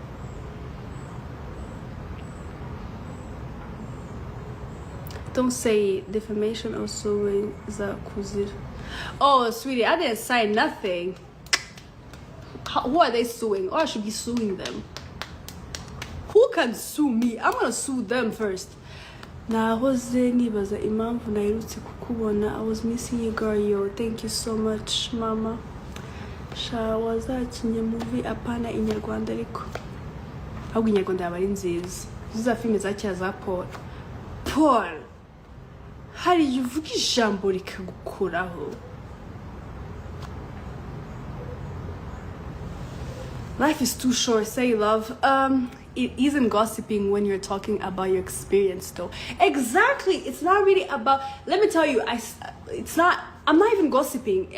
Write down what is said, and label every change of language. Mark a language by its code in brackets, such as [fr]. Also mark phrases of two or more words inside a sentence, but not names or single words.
[en] Don't say defamation or suing [rw] za kuzira. [en] Oh, sweetie, I didn't sign nothing. Who are they suing? Or I should be suing them. Who can sue me? I'm gonna sue them first. [rw] Nahoze nibaza impamvu nahirutse kukubona. [en] I was missing you, girl. Yo, thank you so much, mama. [rw] Sha wazakinye movie apana inyarwanda ariko. Ahubwo inyarwanda yaba ari nziza. Ziza filime za kera za Paul. Hari yuvuga ijambo rikagukuraho. [en] Life is too short. Say love. It isn't gossiping when you're talking about your experience though. Exactly. It's not really about, let me tell you, I'm not even gossiping.